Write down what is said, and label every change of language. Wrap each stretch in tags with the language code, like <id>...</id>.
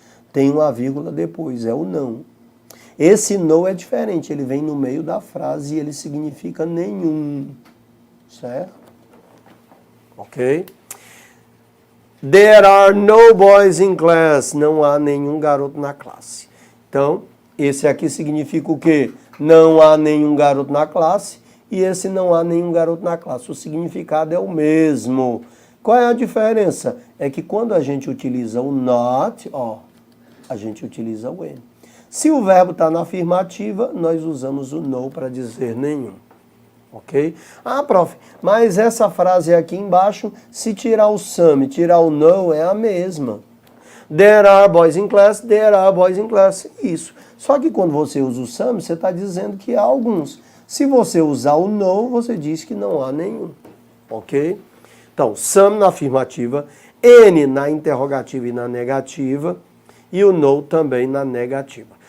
<pt>Tem uma vírgula depois, é o não. Esse no é diferente, ele vem no meio da frase e ele significa nenhum, certo? Ok?</pt> <en>There are no boys in class.</en> <pt>Não há nenhum garoto na classe. Então, esse aqui significa o quê? Não há nenhum garoto na classe. E esse não há nenhum garoto na classe. O significado é o mesmo. Qual é a diferença? É que quando a gente utiliza o not, ó, a gente utiliza o N. Se o verbo está na afirmativa, nós usamos o no para dizer nenhum. Ok? Ah, prof, mas essa frase aqui embaixo, se tirar o some, tirar o no, é a mesma.</pt> <en>There are boys in class, there are boys in class.</en> <pt>Isso. Só que quando você usa o some, você está dizendo que há alguns. Se você usar o no, você diz que não há nenhum. Ok? Então, some na afirmativa, N na interrogativa e na negativa, e o no também na negativa.</pt>